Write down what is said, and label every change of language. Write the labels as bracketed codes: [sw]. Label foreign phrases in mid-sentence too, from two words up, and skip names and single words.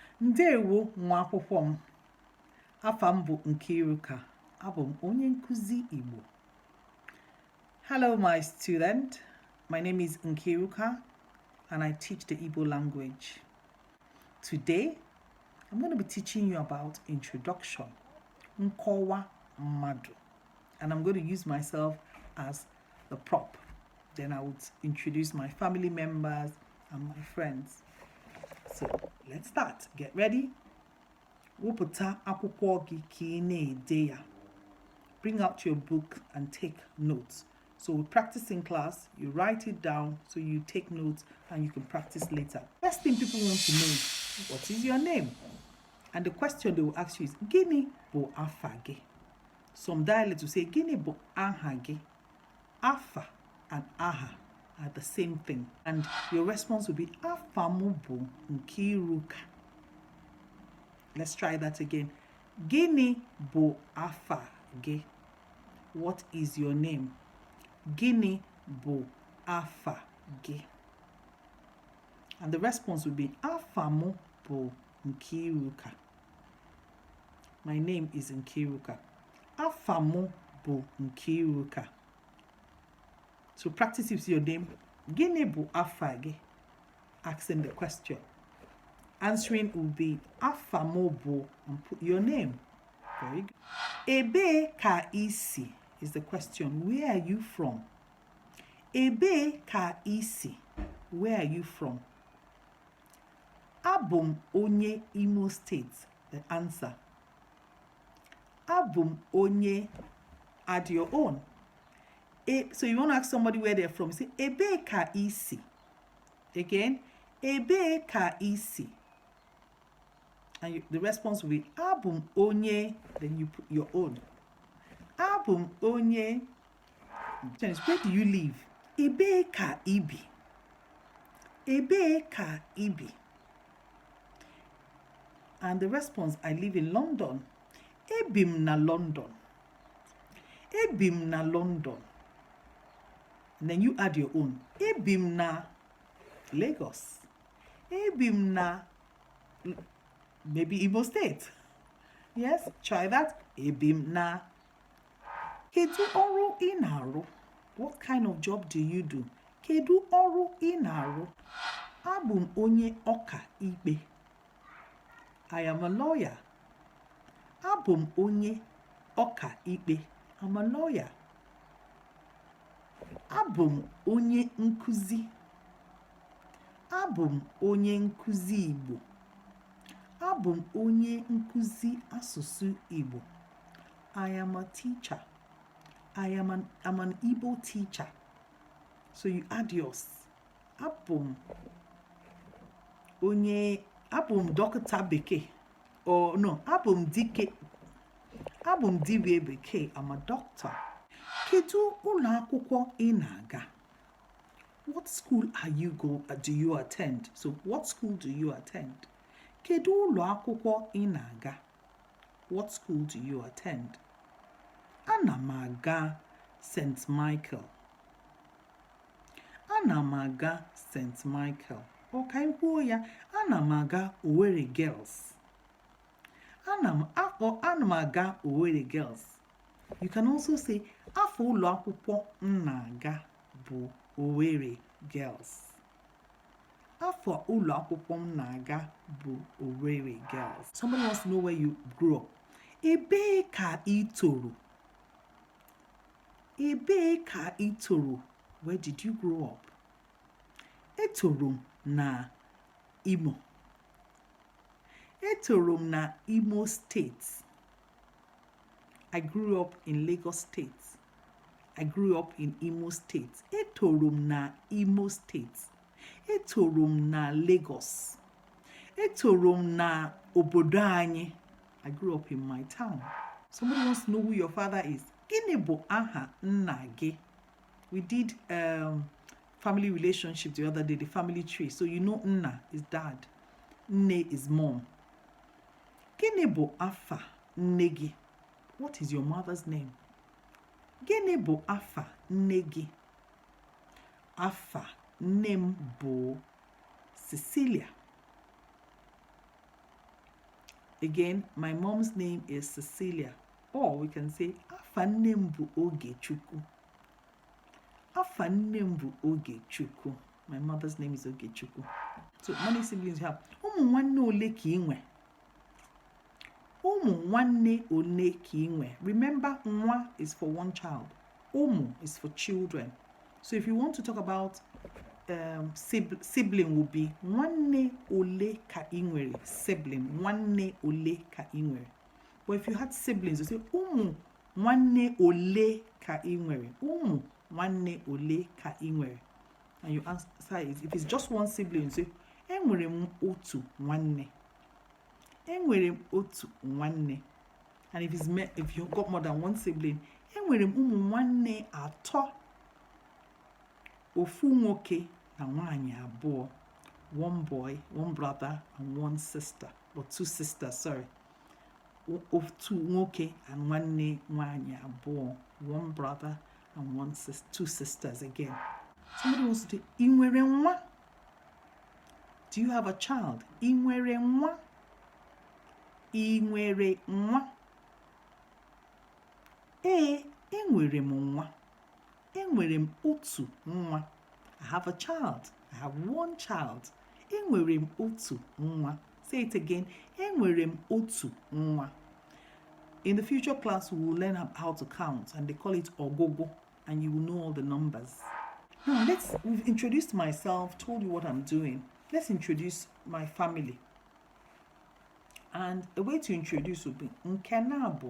[ig] Ndewo nwa akwụkwọ m. Afa m bụ Nkiruka. Abụ m onye nkuzi Igbo. [en] Hello my student. My name is Nkiruka and I teach the Igbo language. Today, I'm going to be teaching you about introduction. [ig] Nkọwa mmadụ. [en] And I'm going to use myself as the prop. Then I would introduce my family members and my friends. So let's start. Get ready. [ig] Wepụta akwụkwọ gị ka ị na-ede ya. [en] Bring out your book and take notes. So we practice in class, you write it down, so you take notes and you can practice later. First thing people want to know is, what is your name? And the question they will ask you is, [ig] Gịnị bụ afa gị? [en] Some dialects will say, [ig] Gịnị bụ aha gị? [en] Afa and aha are the same thing. And your response will be, [ig] Afa mụ bụ Nkiruka. [en] Let's try that again. [ig] Gịnị bụ afa gị? [en] What is your name? [ig] Gịnị bụ afa gị? [en] And the response will be, [ig] Afa mụ bụ Nkiruka. [en] My name is Nkiruka. [ig] Afa mụ bụ Nkiruka. [en] So practice with your name. [ig] Gịnị bụ afa gị? [en] Asking the question. Answering will be [ig] afa mụ bụ [en] and put your name. Very good. [ig] Ebe ka isi [en] is the question. Where are you from? [ig] Ebe ka isi. [en] Where are you from? [ig] Abum onye [en] Imo State. The answer. [ig] Abum onye. [en] Add your own. So you want to ask somebody where they're from. You say [ig] Ebe ka isi. [en] Again. [ig] Ebe ka isi. [en] And the response will be [ig] Abum onye. [en] Then you put your own. [ig] Abum onye. [en] Where do you live? [ig] Ebe ka ibi. Ebe ka ibi. [en] And the response, I live in London. [ig] Ebim na London. Ebim na London. [en] And then you add your own. [ig] Ebim na Lagos. Ebim na maybe Igbo State. [en] Yes, try that. [ig] Ebim na. Kedu ọrụ ị na-arụ? [en] What kind of job do you do? [ig] Kedu ọrụ ị na-arụ? Abụ m onye ọka ikpe. [en] I am a lawyer. [ig] Abụ m onye ọka ikpe. [en] I'm a lawyer. [ig] Abụ m onye nkuzi. Abụ m onye nkuzi Igbo. Abụ m onye nkuzi asụsụ Igbo. [en] I am a teacher. I'm an Igbo teacher. So you add yours. [ig] Abụ m dọkịta bekee. [en] Or no, [ig] abụ m dike. Abụ m dibịa bekee. [en] I'm a doctor. [ig] Kedu ụlọ akwụkwọ ị na-aga? [en] What school do you attend? So what school do you attend? [ig] Kedu ụlọ akwụkwọ ị na-aga? [en] What school do you attend? [ig] Ana m aga St. Michael. Ana m aga St. Michael. Ọ ka anyị kwuo ya, ana m aga Owerri Girls. Ana m aga Owerri Girls. [en] You can also say, [ig] afọ ụlọ akwụkwọ m na-aga bụ Owerri Girls. Afọ ụlọ akwụkwọ m na-aga bụ Owerri Girls. [en] Somebody wants to know where you grew up. [ig] Ebe ka ị toro? Ebe ka ị toro? [en] Where did you grow up? [ig] Etoro m na Imo. Etoro m na Imo State. [en] I grew up in Lagos State. I grew up in Imo State. [ig] Etoro m na Imo State. Etoro m na Lagos. Etoro m na obodo anyị. [en] I grew up in my town. Somebody wants to know who your father is. [ig] Gịnị bụ aha nna gị? [en] We did family relationship the other day, the family tree. So you know nna is dad. Nne is mom. [ig] Gịnị bụ afa nne gị? [en] What is your mother's name? [ig] Gịnị bụ afa nne gị? Afa nne m bụ Cecilia. [en] Again, my mom's name is Cecilia. Or we can say, [ig] afa nne m bụ Ogechukwu. Afa nne m bụ Ogechukwu. [en] My mother's name is Ogechukwu. So, many siblings you have. [ig] Ụmụ nwanne ole ka ị nwe? Ụmụ nwanne ole ka ị nwe? [en] Remember, nwa is for one child. Ụmụ is for children. So, if you want to talk about sibling will be [ig] nwanne ole ka ị nwere? Sibling, nwanne ole ka ị nwere? [en] But if you had siblings, you say [ig] ụmụ nwanne ole ka ị nwere? Ụmụ nwanne ole ka ị nwere? [en] And you answer is, if it's just one sibling, you say [ig] enwere m otu nwanne. Enwere m otu nwanne. [en] And if you've got more than one sibling, [ig] enwere m ụmụ nwanne atọ. Ofu nwoke na nwaanyị abụọ. [en] One boy, one brother, and one sister. Or two sisters, sorry. [ig] Ofu nwoke and nwanne nwaanyị abụọ. [en] One brother and two sisters again. Somebody wants to say, [ig] ị nwere nwa? [en] Do you have a child? [ig] Ị nwere nwa? Ị nwere nwa? Enwere m nwa. Enwere m otu nwa. [en] I have a child. I have one child. [ig] Enwere m otu nwa. [en] Say it again. [ig] Enwere m otu nwa. [en] In the future class, we will learn how to count, and they call it ogogo, and you will know all the numbers. Now, we've introduced myself, told you what I'm doing. Let's introduce my family. And a way to introduce would be Nkenabo.